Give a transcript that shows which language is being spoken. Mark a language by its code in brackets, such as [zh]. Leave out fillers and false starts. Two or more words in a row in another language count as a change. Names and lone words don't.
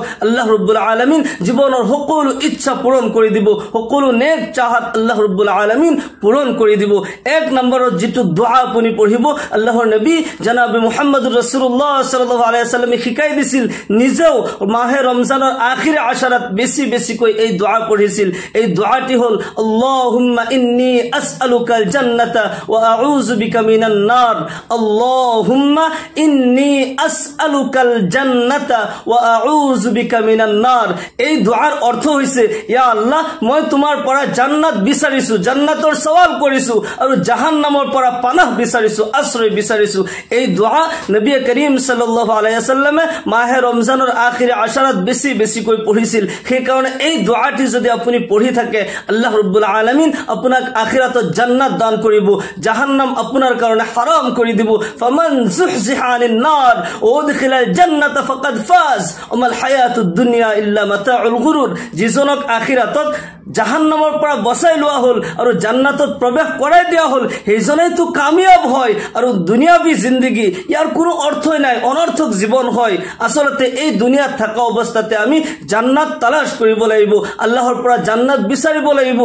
[as] আল্লাহ ৰব্বুল আলামিন জীৱনৰ সকলো ইচ্ছা পূৰণ কৰি দিব, সকলো নেক চাহাত আল্লাহ ৰব্বুল আলামিন পূৰণ কৰি দিব। এক নম্বৰত যেটো দোয়া আপুনি পঢ়িব, আল্লাহৰ নবী জনাবে মুহাম্মদুৰ ৰাসূলুল্লাহ [ar] صلى الله عليه وسلم [as] শিকাই দিছিল, নিজেও মাহে ৰমজানৰ আখিৰ আশাৰাত বেছি বেছিকৈ এই দোয়া পঢ়িছিল। এই দোয়াটি হল, [ar] اللهم إني أسألك الجنة وأعوذ بك من النار. اللهم إني أسألك الجنة وأعوذ بك من النار. [as] এই দোয়াৰ অৰ্থ হৈছে, ইয়া আল্লাহ, মই তোমাৰ পৰা জান্নাত বিচাৰিছো, জান্নাতৰ সৱাল কৰিছো, আৰু জাহান্নামৰ পৰা পানাহ বিচাৰিছো, আশ্ৰয় বিচাৰিছো। এই দোয়া নবী করিম [ar] صلى الله عليه وسلم [as] মাহে ৰমজানৰ আখিৰ আশাৰাত বেছি বেছিকৈ পঢ়িছিল। সেই কাৰণে এই দোয়াটি যদি আপুনি পঢ়ি থাকে, আল্লাহ ৰব্বুল আলামিন আপোনাক আখিৰাতত জান্নাত দান কৰিব, জাহান্নাম আপোনাৰ কাৰণে হাৰাম কৰি দিব। [ar] فمن زحزح عن النار وأدخل الجنة فقد فاز وما الحياة الدنيا إلا متاع الغرور. [as] যিজনক আখিৰাতত জাহান্নামৰ পৰা বচাই লোৱা হল আৰু জান্নাতত প্ৰৱেশ কৰাই দিয়া হল, সেইজনেই তো কামিয়াব হয়। আৰু দুনিয়াবী জিন্দগী, ইয়াৰ কোনো অৰ্থই নাই, অনৰ্থক জীৱন হয়। আসলতে এই দুনিয়াত থকা অৱস্থাতে আমি জান্নাত তালাশ কৰিব লাগিব, আল্লাহৰ পৰা জান্নাত বিচাৰিব লাগিব।